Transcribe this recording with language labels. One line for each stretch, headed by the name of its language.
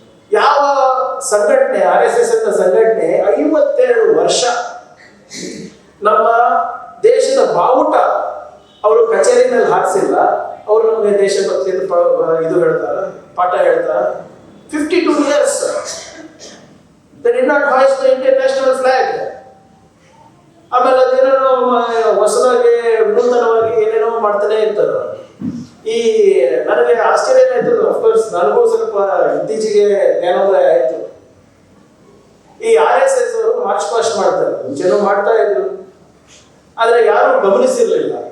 Kannada: ಯಾವ ಸಂಘಟನೆ, RSS ಅಂತ ಸಂಘಟನೆ 52 ವರ್ಷ ನಮ್ಮ ದೇಶದ ಬಾವುಟ ಅವರು ಕಚೇರಿನಲ್ಲಿ ಹಾರಿಸಿಲ್ಲ, ಅವರು ನಮಗೆ ದೇಶಭಕ್ತಿ ಇದು ಹೇಳ್ತಾರ, ಪಾಠ ಹೇಳ್ತಾರ.
English: 52 years they did not hoist the international flag.
Kannada: ಆಮೇಲೆ ಅದೇನೇನೋ ಹೊಸದಾಗಿ ವಿನೂತನವಾಗಿ ಏನೇನೋ ಮಾಡ್ತಾನೆ ಇರ್ತಾರೆ. ಈ ನನಗೆ ಆಶ್ಚರ್ಯ ಆಯ್ತು, ಅಫ್ಕೋರ್ಸ್ ನನಗೂ ಸ್ವಲ್ಪ ಇತ್ತೀಚೆಗೆ ಜ್ಞಾನೋದಯ ಆಯ್ತು. ಈ RSS ಅವರು ಮಾರ್ಚ್ ಪಾಸ್ಟ್ ಮಾಡ್ತಾರೆ, ಮುಂಚೆನೂ ಮಾಡ್ತಾ ಇದ್ರು, ಆದ್ರೆ ಯಾರು ಗಮನಿಸಿರ್ಲಿಲ್ಲ.